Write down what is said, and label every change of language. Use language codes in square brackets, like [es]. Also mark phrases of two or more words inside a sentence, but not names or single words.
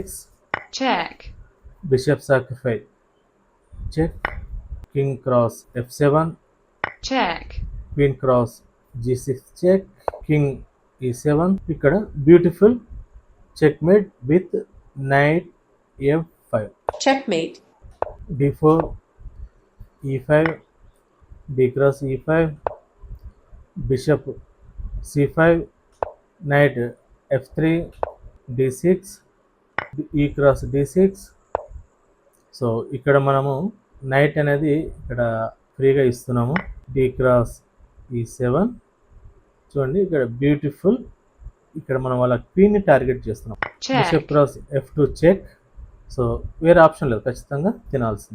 [en] check, bishop sacrifice check, king cross f7, check, queen cross g6 check, king e7. ఇక్కడ beautiful checkmate with knight f5, checkmate, d4, e5, b cross e5, bishop c5, knight f3, d6, e cross d6. [te] సో ఇక్కడ మనము నైట్ అనేది ఇక్కడ ఫ్రీగా ఇస్తున్నాము. [en] d cross e7. [te] చూడండి ఇక్కడ బ్యూటిఫుల్, ఇక్కడ మనం వాళ్ళ క్వీన్ని టార్గెట్ చేస్తున్నాం. [en] బిషప్ check, cross f2 check. [te] సో వేరే ఆప్షన్ లేదు, ఖచ్చితంగా తినాల్సిందే.